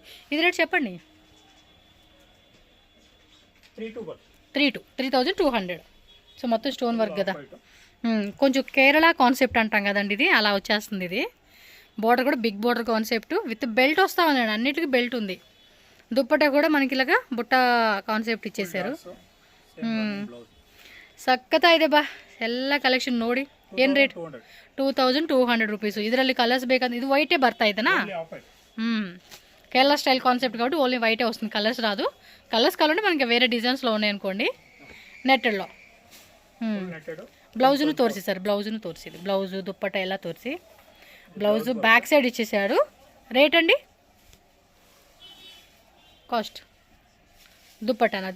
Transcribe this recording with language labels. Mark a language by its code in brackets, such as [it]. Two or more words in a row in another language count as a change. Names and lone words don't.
[te] ఇది రేట్ చెప్పండి. 3200. సో మొత్తం [en] stone work [te] కదా, కొంచెం కేరళ కాన్సెప్ట్ అంటాం కదండి, ఇది అలా వచ్చేస్తుంది. ఇది బోర్డర్ కూడా [en] big border concept with belt [te] వస్తూ ఉందండి, అన్నిటికీ బెల్ట్ ఉంది. దుప్పటా కూడా మనకి ఇలాగా బుట్ట ಕಾನ್ಸೆಪ್ಟ್ ఇచ్చేసారు. [kn] ಬ್ಲೌಸ್ ಸಖತ್ತ ಇದೆ ಬಾ ಎಲ್ಲ ಕಲೆಕ್ಷನ್ ನೋಡಿ. ಏನು ರೇಟ್? 200 2200 ರುಪೀಸು. ಇದರಲ್ಲಿ ಕಲರ್ಸ್ ಬೇಕಂದ್ರೆ ಇದು ವೈಟೇ ಬರ್ತಾ ಇದೆನಾ? [en] off white [te] కేరళ [en] style concept [te] కాబట్టి ఓన్లీ వైటే వస్తుంది, కలర్స్ రాదు. కలర్స్ కావాలంటే మనకి వేరే డిజైన్స్లో ఉన్నాయి అనుకోండి. నెట్టెడ్లో [kn] ನೆಟ್ಟೆಡ್ [te] బ్లౌజును తోరిసేసారు, బ్లౌజును తోరిసేది, బ్లౌజు దుప్పట ఎలా తోరిసి బ్లౌజు బ్యాక్ సైడ్ ఇచ్చేసాడు. రేట్ అండి? కాస్ట్ దుప్పటనదు